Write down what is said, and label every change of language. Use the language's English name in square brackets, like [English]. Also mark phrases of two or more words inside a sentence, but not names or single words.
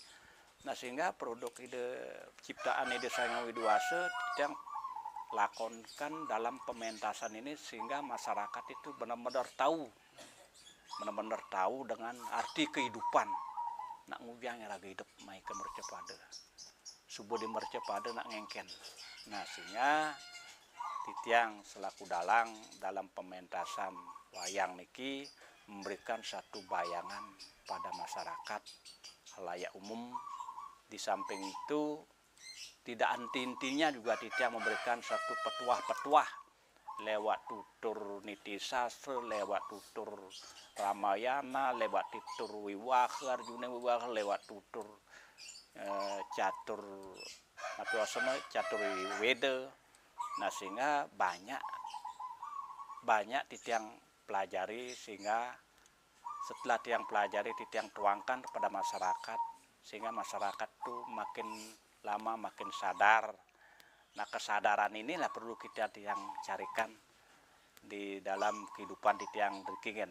[Indonesian] Nah, sehingga produk ciptaan Ide Sang Hyang Widi-Wasa yang lakonkan dalam pementasan ini sehingga masyarakat itu benar-benar tahu dengan arti kehidupan. [Balinese] Nak ngubiang lagi hidup mai ke mercepada. Subuh di mercepada nak ngengken. [Indonesian] Nah, sehingga Titiang selaku dalang dalam pementasan wayang niki memberikan satu bayangan pada masyarakat halayak umum. Di samping itu tidak anti-intinya juga Titiang memberikan satu petuah-petuah lewat tutur niti sastra, lewat tutur Ramayana, lewat tutur Wiwaha, Arjuna Wiwaha, lewat tutur catur catur Weda. Nah, sehingga banyak Titiang pelajari, sehingga setelah Titiang pelajari, Titiang tuangkan kepada masyarakat, sehingga masyarakat tuh makin lama makin sadar. Nah, kesadaran inilah perlu kita yang carikan di dalam kehidupan Titiang Drikingen.